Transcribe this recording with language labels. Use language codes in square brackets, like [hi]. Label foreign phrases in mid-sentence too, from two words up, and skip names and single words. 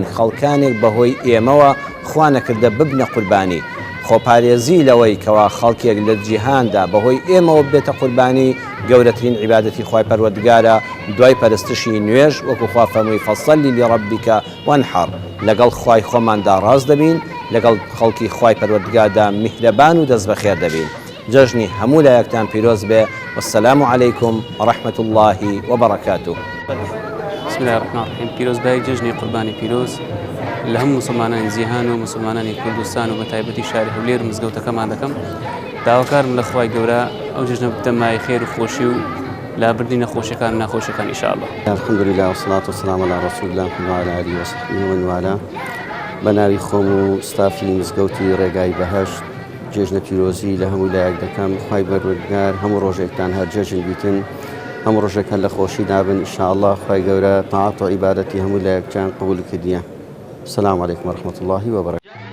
[ckb] خەڵکانێک بەهۆی ئێمەوە خوا نەکردە ببنە قوربانی خۆپارێزی لەوەی کەوا خەڵکێک لە جیهاندا بەهۆی ئێمەوە بێتە قوربانی گەورەترین عیبادەتی خوای پەروەردگارە دوای پەرستشی نوێژ وەکو خوا فەرمووی [ar] فەصەلی لڕەبیکە وەنحەڕ [ckb] لەگەڵ خوای خۆماندا ڕاست دەبین لەگەڵ خەڵکی خوای پەروەردگاردا میهرەبان و دەست بەخێر دەبین جەژنی هەموو لایەکتان پیرۆز بێ [ar] والسلام عەلەیکم وەڕەحمەت الله وبەڕەکاتوه. بسم الله الرحمن الرحیم [ckb] پیرۆزبایی جەژنی قوربانی پیرۆز لە هەموو مسلمانانی جیهان و مسلمانانی کوردستان و بە تایبەتی شاری هەولێر مزگەوتەکەمان دەکەم داواکارم لە خوای گەورە ئەو جژنە بتە مای خێر و خۆشی و لابردنی نەخۆشیەکان و ناخۆشیەکان ئینشاءالله. [ar] الحەمدولله والصلاة والسلام على رسول الله وعلى آله وصحبه ومن والاه. [ckb] بە ناوی خۆم و ستافی مزگەوتی ڕێگای بەهەشت جێژنە پیرۆزی لە هەموو لایەک دەکەم خوای پەروەردگار هەموو ڕۆژێکتان هەر جێژن بیتن هەموو ڕۆژێک هەر لە خۆشی دابن ئینشاءالله خوای گەورە تاعات و عیبادەتی هەموو لایەکتان قبول کردیە. [ar] السلام عليكم ورحمة الله وبركاته.